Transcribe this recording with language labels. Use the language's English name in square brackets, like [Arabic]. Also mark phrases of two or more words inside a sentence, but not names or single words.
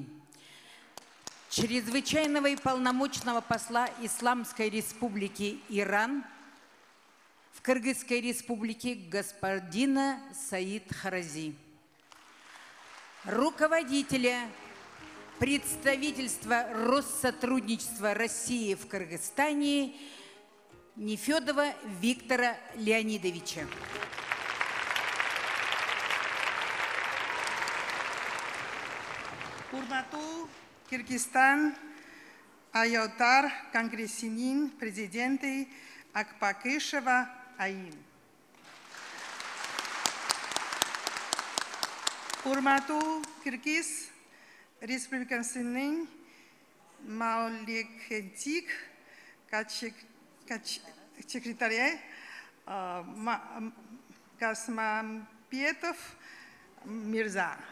[Russian] Чрезвычайного и полномочного посла Исламской Республики Иран в Кыргызской Республике господина Саид Харази. Руководителя представительства Россотрудничества России в Кыргызстане Нефёдова Виктора Леонидовича. [Kyrgyz] Урматтуу Кыргызстан аялдар конгрессинин президенти Акбакышева айым. Урматтуу Кыргыз Республикасынын мамлекеттик секретаря Касмамбетов Мирза.